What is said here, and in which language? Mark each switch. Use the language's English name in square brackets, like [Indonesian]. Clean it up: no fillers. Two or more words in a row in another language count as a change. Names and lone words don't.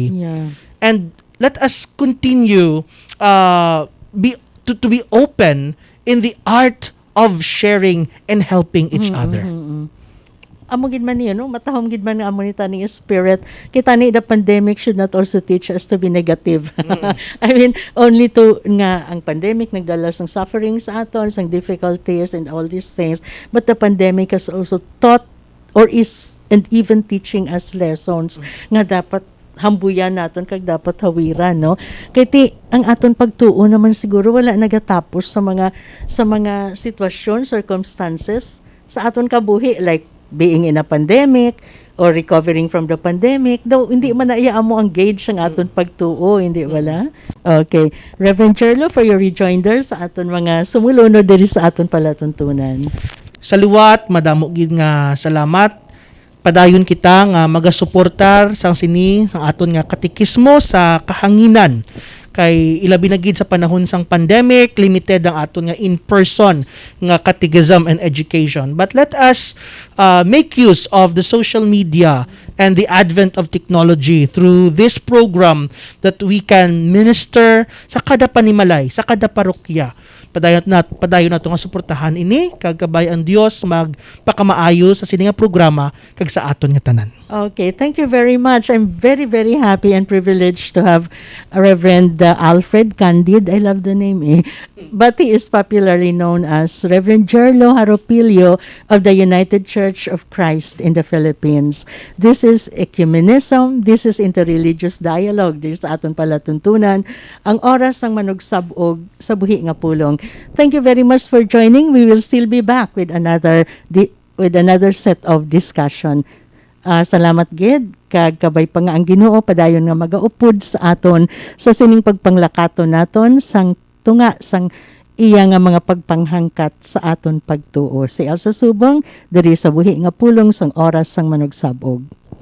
[English] Yeah. And let us continue to be open in the art of sharing and helping each other. [Hiligaynon] Amo gid man niyo, no? Matahom gid man nga amo ni tani spirit. Kita ni [English] the pandemic should not also teach us to be negative. I mean, only to [Hiligaynon] nga ang pandemic nagdala ng suffering sa aton, [English] ng difficulties and all these things. But the pandemic has also taught or is and even teaching us lessons [Hiligaynon] nga dapat hambuyan naton kag dapat hawiran, no. Kay ti ang aton pagtuo naman siguro wala nagatapos sa mga sitwasyon, circumstances sa aton kabuhi, [English] like being in a pandemic or recovering from the pandemic, [Hiligaynon] daw hindi man naiya mo ang gauge ang aton pagtuo, hindi wala. Okay, Reverend Cherlo, [English] for your rejoinder [Hiligaynon] sa aton mga sumulunod diri sa aton palatuntunan. Sa liwat, madamo gid nga salamat. Padayon kita nga magasuportar sang sini sang aton nga katekismo sa Kahanginan. Kay ilabi na gid sa panahon sang pandemic, limited ang aton nga in-person nga [English] catechism and education. But let us make use of the social media and the advent of technology through this program that we can minister [Hiligaynon] sa kada panimalay, sa kada parokya. Padayon nato nga suportahan ini kag kabay ang Dios magpakamaayo sa sini nga programa kag sa aton nga tanan. [English] Okay, thank you very much. I'm very, very happy and privileged to have Reverend Alfred Candid. I love the name, eh. But he is popularly known as Reverend Jerlo Haropilio of the United Church of Christ in the Philippines. This is ecumenism. This is interreligious dialogue. This is [Hiligaynon] aton palatuntunan. Ang oras ng manugsab-og sa buhi nga pulong. [English] Thank you very much for joining. We will still be back with another set of discussion. [Hiligaynon] Salamat gid kag kabay pa nga ang Ginoo padayon nga magaupod sa aton sa sining pagpanglakaton naton sang tunga sang iya nga mga pagpanghangkat sa aton pagtuo. Si Elsa Subong diri sa buhi nga pulong sang oras sang manugsab-og.